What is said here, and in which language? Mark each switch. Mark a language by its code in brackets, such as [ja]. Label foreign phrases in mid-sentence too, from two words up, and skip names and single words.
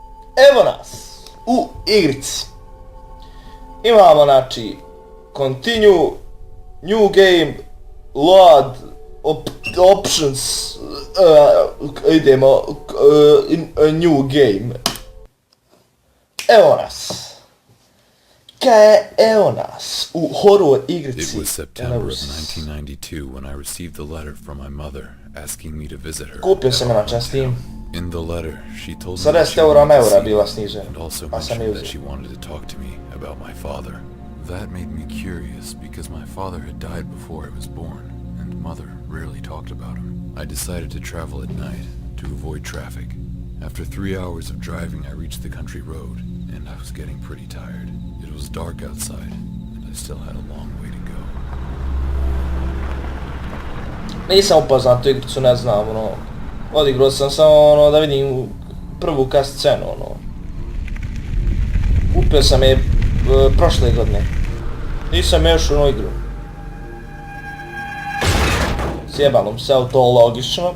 [hr] Evo nas u igrici. Imamo znači [en] continue, new game, load, options, [hr] idemo [en] in a new game. [hr] Evo nas. Evo nas u horror igrici. [en] It was September of 1992 when I received the letter from my mother asking me to visit her. [hr] Kupio sam na Steam. [en] In the letter, she told me [hr] Sa [en] that [hr] 10 [en] she [hr] eura [en] wanted to [hr] eura [en] see [hr] bila [en] me [hr] snižena. [en] and also [hr] Pa sam je [en] mentioned that [hr] uzeo. [en] she wanted to talk to me about my father. That made me curious because my father had died before I was born, and mother rarely talked about him. I decided to travel at night to avoid traffic. After 3 hours of driving, I reached the country road, and I was getting pretty tired. It was dark outside, and I still had a long way to go. [hr] Nisam upoznat tu igricu, ne znam, ono. Odigrao sam samo, ono, da vidim prvu cast scenu, ono. Kupio sam je prošle godine. Nisam još u igru. Sjebalom se to logično.